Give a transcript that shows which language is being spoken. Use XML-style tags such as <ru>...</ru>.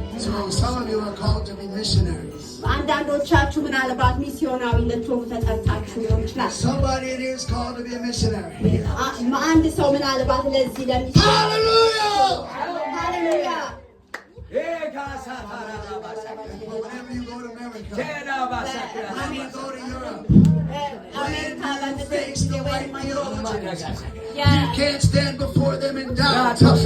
<en>So some of you are called to be missionaries.</en> <am>አንዳንዶቻችሁ ምናልባት ሚስዮናዊ ልትሆኑ ተጠርታችሁ ሊሆን ይችላል።</am> <en>Somebody it is called to be a missionary.</en> <am>አንድ ሰው ምናልባት ለዚህ ለሚስዮን</am> <en>Hallelujah!</en> <am>ሃሌሉያ!</am> <en>Whenever you go to America, when you go to Europe, when you face the right theologians, you can't stand before them in doubt.</en>